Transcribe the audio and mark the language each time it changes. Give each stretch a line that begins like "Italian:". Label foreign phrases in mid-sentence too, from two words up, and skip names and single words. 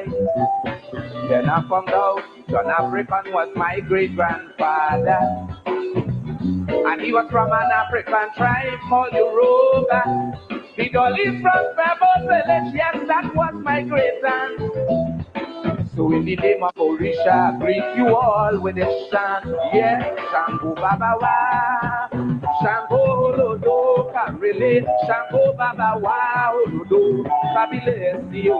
English: Then I found out John African was my great-grandfather, and he was from an African tribe called Yoruba. He is from Pebble Village, yes, that was my great-aunt. So in the name of Orisha, I greet you all with a chant. Yes,
Yoruba: Shango Baba Wa, Shango Olodo, Karele, Shango Baba Wa, Olodo, Kabilesio.